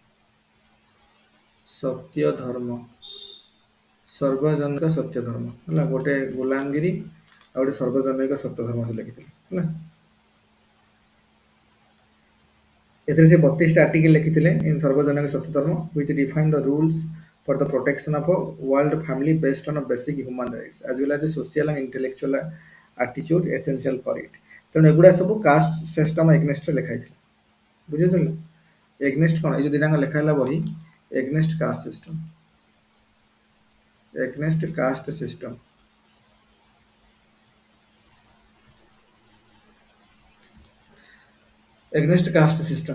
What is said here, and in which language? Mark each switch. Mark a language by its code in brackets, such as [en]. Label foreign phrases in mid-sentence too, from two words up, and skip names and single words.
[or] ସତ୍ୟ ଧର୍ମ, ସର୍ବଜନକ ସତ୍ୟ ଧର୍ମ। ହେଲା, ଗୋଟେ ଗୁଲାମଗିରି ଆଉ ଗୋଟେ ସର୍ବଜନୈକ ସତ୍ୟ ଧର୍ମ ସେ ଲେଖିଥିଲେ। ହେଲା, ଏଥିରେ ସେ 32ଟା ଆର୍ଟିକଲ ଲେଖିଥିଲେ ଇନ୍ ସର୍ବଜନକ ସତ୍ୟ ଧର୍ମ [en] which define the rules for the protection of a world family based on a basic human rights as well as a social and intellectual attitude essential for it। [or] ତେଣୁ ଏଗୁଡ଼ା ସବୁ [en] caste system against [or] ଲେଖା ହେଇଥିଲା। ବୁଝିପାରିଲ? ଏଗନେଷ୍ଟ କଣ? ଏଇ ଯୋଉ ଦିଟାଙ୍କ ଲେଖା ହେଲା ବହି, [en] against caste system. against caste system. against caste system.